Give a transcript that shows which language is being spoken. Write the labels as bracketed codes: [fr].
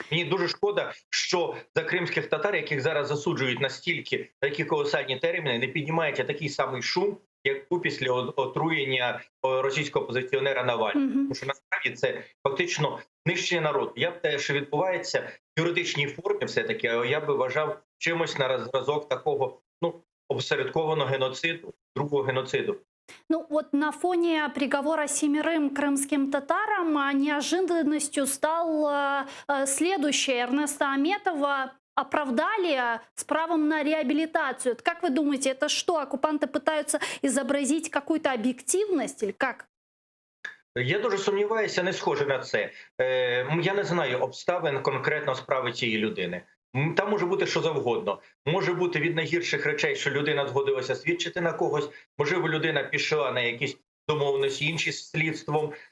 [uk] Мені дуже шкода, що за кримських татар, яких зараз засуджують настільки такі колосальні терміни, не піднімається такий самий шум, як після отруєння російського опозиціонера Навального. Тому що насправді це фактично нищення народу. Я б те, що відбувається в юридичній формі все-таки, я би вважав чимось на зразок такого обсередкованого геноциду, другого геноциду. [ru] Ну вот на фоне приговора 7 крымским татарам неожиданностью стал следующее. Эрнеста Аметова оправдали с правом на реабилитацию. Как вы думаете, это что, оккупанты пытаются изобразить какую-то объективность или как? [uk] Я дуже сумніваюся, не схоже на це. Я не знаю обставин конкретно справи цієї людини. Там може бути що завгодно. Може бути від найгірших речей, що людина згодилася свідчити на когось. Можливо, людина пішла на якісь домовленості інші з слідством.